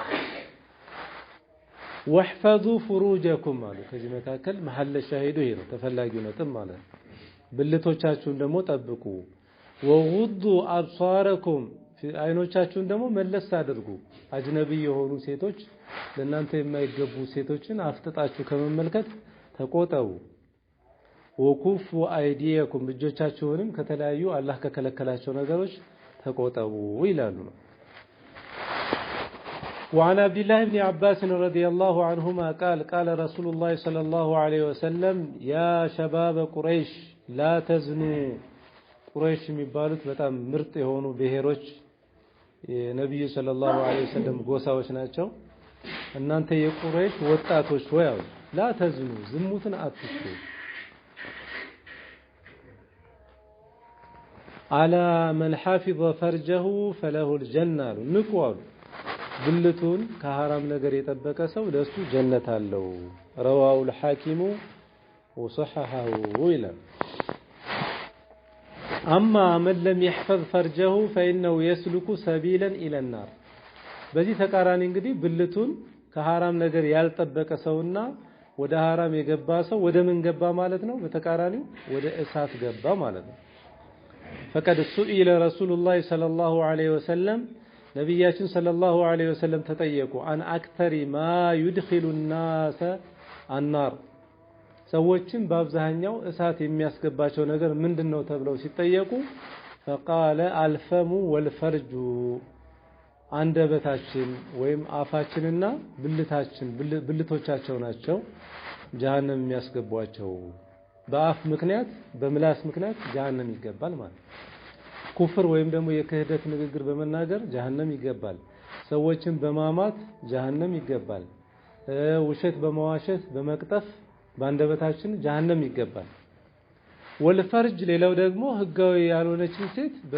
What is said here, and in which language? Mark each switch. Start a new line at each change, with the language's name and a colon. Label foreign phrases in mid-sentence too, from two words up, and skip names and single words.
Arabic: واحفظوا فروجكم
Amharic: አሉ። ከዚህ መካከል
Arabic: محل الشاهد
Amharic: ይሄ ነው ተፈላጊው ነጥብ ማለት ነው። ብልቶቻችሁን ደግሞ ጠብቁ።
Arabic: وغضوا أبصاركم
Amharic: አይኖቻችሁን ደግሞ መለስ አድርጉ። አጅነቢ የሆኑ ሴቶች ለእናንተ የማይገቡ ሴቶችን አፍጥጣችሁ ከመመልከት ተቆጠቡ።
Arabic: وكفوا أيديكم
Amharic: እጆቻችሁንም ከተለያዩ አላህ ከከለከላቸው ነገሮች ተቆጠቡ ይላሉ ነው።
Arabic: وعن عبد الله بن عباس رضي الله عنهما قال قال رسول الله صلى الله عليه وسلم يا شباب قريش لا تزنوا
Amharic: قريش የሚባሉት በጣም ምርጥ የሆኑ ብሔሮች የነብዩ
Arabic: صلى الله عليه وسلم
Amharic: ጎሳዎች ናቸው። እናንተ የቁረይሽ ወጣቶች ሆይ አሉ
Arabic: لا تزنوا
Amharic: ዝሙትን አትስሩ።
Arabic: ألا من حفظ فرجه فله الجنة
Amharic: አሉ ንቁ አሉ ብልቱን ከሐራም ነገር የጠበቀ ሰው ለሱ ጀነት አለው።
Arabic: رواه الحاكم وصححه
Amharic: ይላል።
Arabic: أما من لم يحفظ فرجه فإنه يسلك سبيلا إلى النار
Amharic: በዚህ ተቃራኒ እንግዲህ ብልቱን ከሐራም ነገር ያልጠበቀ ሰውና ወደ ሐራም የገባ ሰው ወደ ምን ገባ ማለት ነው? በተቃራኒው ወደ እሳት ገባ ማለት ነው።
Arabic: فقد سئل رسول الله صلى الله عليه وسلم
Amharic: ነብያችን
Arabic: صلى الله عليه وسلم
Amharic: ተጠየቁ
Arabic: عن أكثر ما يدخل الناس النار
Amharic: ሰዎችን በአብዛኛው እሳት የሚያስገባቸው ነገር ምንድነው ተብለው ሲጠየቁ
Arabic: فقال الفم والفرج
Amharic: አንደበታችን ወይም አፋችንና ብልቶቻቸው ናቸው ጀሃነም የሚያስገቧቸው። በአፍ ምክንያት በምላስ ምክንያት ጀሃነም ይገባል ማለት። ኩፍር ወይም ደግሞ የክህደት ንግግር በመናገር ጀሃነም ይገባል። ሰዎችን በማማት ጀሃነም ይገባል። ውሸት በመዋሸት በመቅጠፍ በአንደበታችን ጀሃነም ይገባል። ወልፈርጅ ሌላው ደግሞ ህጋዊ ያልሆነችን ሴት